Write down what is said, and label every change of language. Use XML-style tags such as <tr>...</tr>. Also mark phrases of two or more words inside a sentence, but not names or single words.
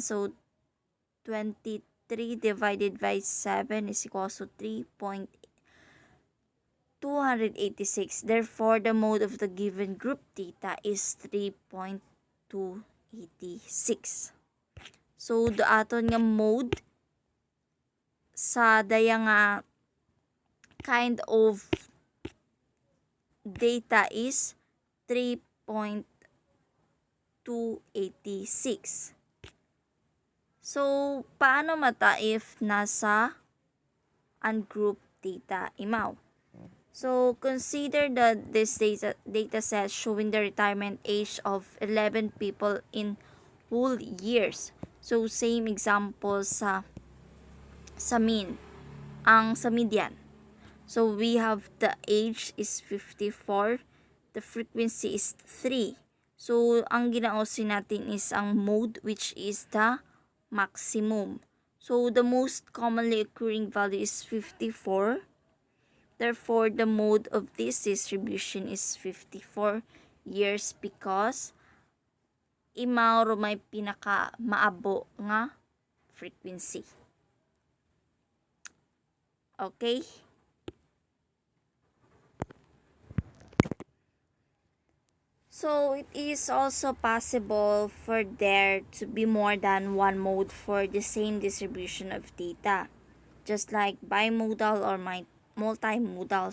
<en>So 23 divided by 7 is equals to 3.286. Therefore, the mode of the given group theta is 3.286. So, the</en> <hil>aton nga</hil> <en>mode</en> <hil>sa daya nga</hil> <en>kind of data is 3.286. So,</en> <hil>paano mata if nasa</hil> <en>ungroup data</en> <hil>imaw?</hil> <en>So, consider that this data set showing the retirement age of 11 people in whole years. So, same example sa mean, sa median. So, we have the age is 54, the frequency is 3. So,</en> <hil>ang ginaosin natin</hil> <en>is ang mode, which is the maximum. So, the most commonly occurring value is 54. Therefore, the mode of this distribution is 54 years because</en> <hil>imaw may pinaka maabo nga</hil> <en>frequency. Okay? So, it is also possible for there to be more than one mode for the same distribution of data, just like bimodal or multimodal.</en>